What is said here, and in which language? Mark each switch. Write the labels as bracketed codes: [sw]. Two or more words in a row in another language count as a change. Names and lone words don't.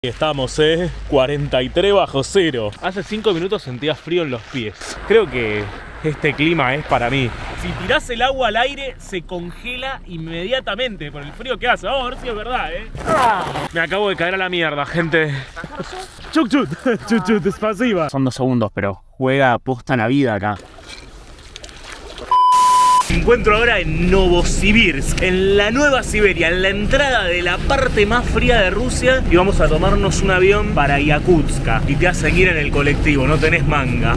[es] Estamos, 43 bajo cero. Hace 5 minutos sentía frío en los pies. Creo que este clima es para mí. Si tirás el agua al aire, se congela inmediatamente por el frío que hace. Vamos a ver si es verdad, Me acabo de caer a la mierda, gente. Chuk chut, chut chut, es pasiva. Son 2 segundos, pero juega posta la vida acá. Me encuentro ahora en Novosibirsk, en la Nueva Siberia, en la entrada de la parte más fría de Rusia. Y vamos a tomarnos un avión para Yakutsk. Y te hacen ir en el colectivo, no tenés manga.